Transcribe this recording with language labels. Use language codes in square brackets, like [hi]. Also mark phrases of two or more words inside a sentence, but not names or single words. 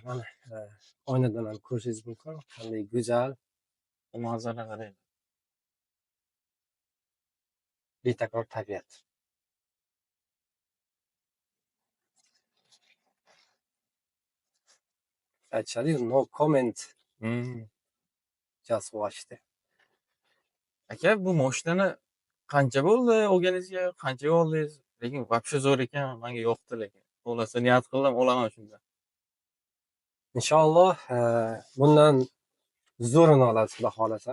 [uz] Mana oynadan ham ko'rishingiz mumkin. Qanday go'zal, Manzara qarang. betakror tabiat. Aytishadi-yu, [en] no comment, just watch deb. [uz] Aka, bu mashinani qancha bo'ldi olganingizga? Qanchaga oldingiz? Lekin вообще zo'r ekan, menga yoqdi lekin. Xullas, niyat qildim, olaman shunda. Inshaalloh bundan zo'rini olasiz, Xudo xolasa.